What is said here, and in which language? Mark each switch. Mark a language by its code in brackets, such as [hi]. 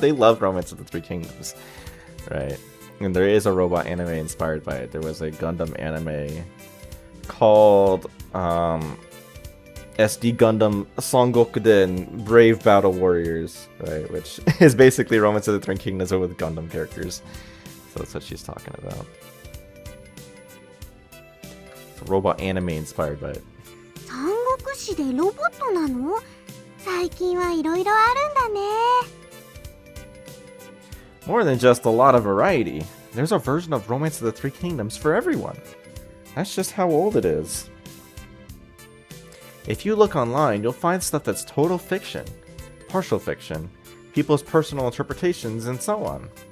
[en] They love Romance of the Three Kingdoms, right? And there is a robot anime inspired by it. There was a Gundam anime called SD Gundam Songokuden Brave Battle Warriors, right? Which is basically Romance of the Three Kingdoms with Gundam characters. So that's what she's talking about. It's a robot anime inspired by it. [ja] 三国志でロボットなの？最近はいろいろあるんだね。 [en] More than just a lot of variety, there's a version of Romance of the Three Kingdoms for everyone. That's just how old it is. If you look online, you'll find stuff that's total fiction, partial fiction, people's personal interpretations, and so on.